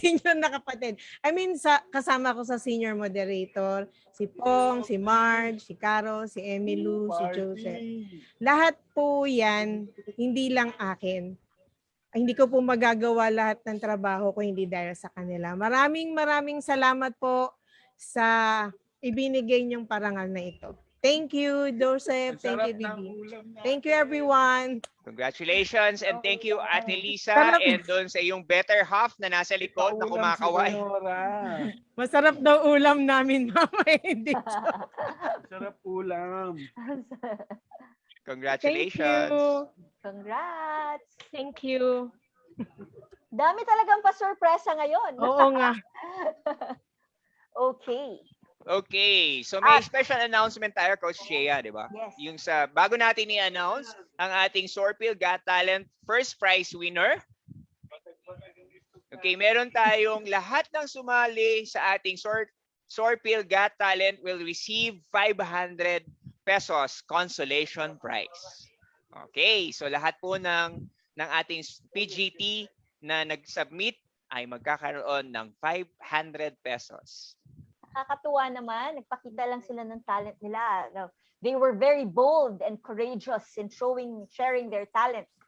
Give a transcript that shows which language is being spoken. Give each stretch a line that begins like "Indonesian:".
Filipino: I mean, kasama ko sa senior moderator, si Pong, si Marge, si Caro, si Emilu, si Joseph. Lahat po yan, hindi lang akin. Hindi ko po magagawa lahat ng trabaho ko hindi dahil sa kanila. Maraming salamat po sa ibinigay niyong parangal na ito.
English: Thank you, Joseph. Thank you, Bibi. Thank you, everyone. Congratulations and thank you, Ate Lisa,
Filipino: Sarap. and doon sa iyong better half na nasa likod na kumakaway. Masarap daw ulam namin, mama. Hindi. Sarap ulam.
English: Congratulations. Congrats! Thank you.
Filipino: Dami talagang pa-surpresa ngayon. Oo nga.
English: Okay.
Filipino: Okay, so may special announcement tayo, Coach Shea, di ba?
English: Yes.
Filipino: Yung bago natin i-announce ang ating Sorpil Got Talent first prize winner. Okay, meron tayong lahat ng sumali sa ating Sorpil Got Talent
English: will receive 500 pesos consolation prize.
Filipino: Okay, so lahat po ng ating PGT na nag-submit ay magkakaroon ng 500 pesos. Nakakatuwa naman. Nagpakita lang sila ng talent nila.
English: They were very bold and courageous in sharing their talent.